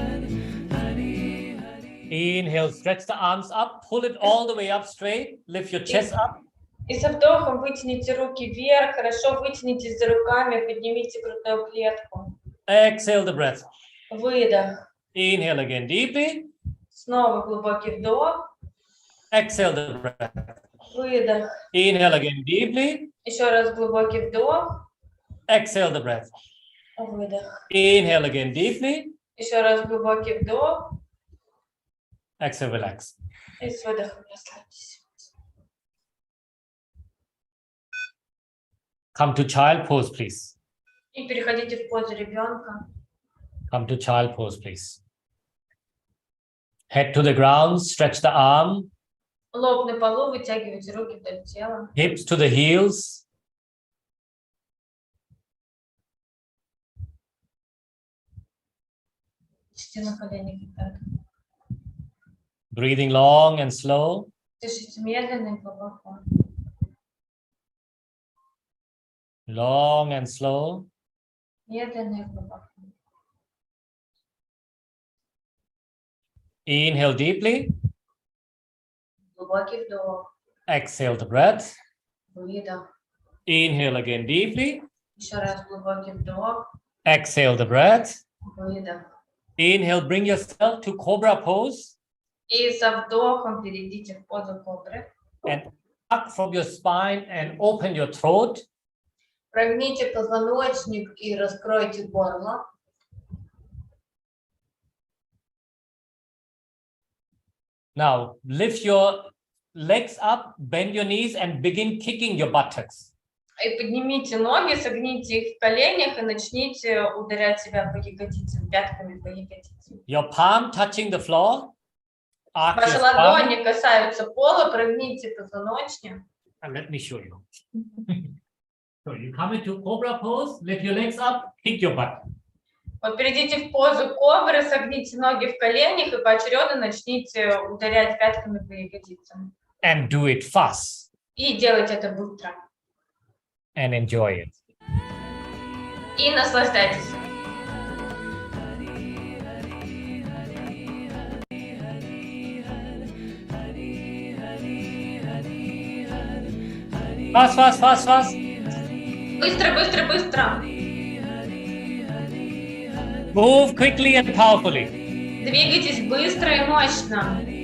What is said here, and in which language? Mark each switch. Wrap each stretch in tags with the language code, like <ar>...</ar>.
<en>Inhale, stretch the arms up, pull it all the way up straight, lift your chest up.</en> <ru>И со вдохом вытяните руки вверх, хорошо вытянитесь за руками, поднимите грудную клетку.</ru> <en>Exhale the breath.</en> <ru>Выдох.</ru> <en>Inhale again deeply.</en> <ru>Снова глубокий вдох.</ru> <en>Exhale the breath.</en> <ru>Выдох.</ru> <en>Inhale again deeply.</en> <ru>Еще раз глубокий вдох.</ru> <en>Exhale the breath.</en> <ru>Выдох.</ru> <en>Inhale again deeply.</en> <ru>Еще раз глубокий вдох.</ru> <en>Exhale, relax.</en> <ru>И с выдохом расслабьтесь.</ru> <en>Come to child pose, please.</en> <ru>И переходите в позу ребенка.</ru> <en>Come to child pose, please. Head to the ground, stretch the arm.</en> <ru>Лоб на полу, вытягивайте руки вдоль тела.</ru> <en>Hips to the heels.</en> <ru>Дышите на коленях и пятках.</ru> <en>Breathing long and slow.</en> <ru>Дышите медленно и глубоко.</ru> <en>Long and slow.</en> <ru>Медленно и глубоко.</ru> <en>Inhale deeply.</en> <ru>Глубокий вдох.</ru> <en>Exhale the breath.</en> <ru>Выдох.</ru> <en>Inhale again deeply.</en> <ru>Еще раз глубокий вдох.</ru> <en>Exhale the breath.</en> <ru>Выдох.</ru> <en>Inhale, bring yourself to cobra pose.</en> <ru>И со вдохом перейдите в позу кобры.</ru> <en>And up from your spine and open your throat.</en> <ru>Прогните позвоночник и раскройте горло.</ru> <en>Now, lift your legs up, bend your knees, and begin kicking your buttocks.</en> <ru>И поднимите ноги, согните их в коленях и начните ударять себя по ягодицам, пятками по ягодицам.</ru> <en>Your palm touching the floor. Arch</en> <ru>Ваши</ru> <en>your spine.</en> <ru>ладони касаются пола, прогните позвоночник.</ru> <en>And let me show you. So you come into cobra pose, lift your legs up, kick your butt.</en> <ru>Вот перейдите в позу кобры, согните ноги в коленях и поочередно начните ударять пятками по ягодицам.</ru> <en>And do it fast.</en> <ru>И делайте это быстро.</ru> <en>And enjoy it.</en> <ru>И наслаждайтесь.</ru> <en>Fast, fast, fast, fast.</en> <ru>Быстро, быстро, быстро.</ru> <en>Move quickly and powerfully.</en> <ru>Двигайтесь быстро и мощно.</ru>